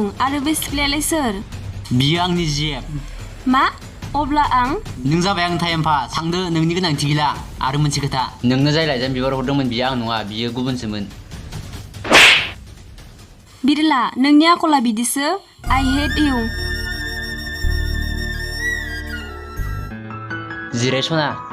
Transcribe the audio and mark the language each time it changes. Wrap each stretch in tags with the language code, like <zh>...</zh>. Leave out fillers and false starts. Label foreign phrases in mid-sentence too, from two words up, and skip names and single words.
<brx>आरो बे सिख्लायालाय सोर? बियो आंनि जेब। मा? अब्ला आं? नों जाबाय आं</brx> <en>time pass.</en> <brx>थांदो नोंनि गोनांथि गैला। आरो मोनसे खोथा नोंनो जाय लाइजाम बिबार हरदोंमोन बियो आं नङा बियो गुबुनसोमोन। बिरला नोंनि आखला बिदिसो।</brx> <en>I hate you।</en> <brx>जिराय सना।</brx>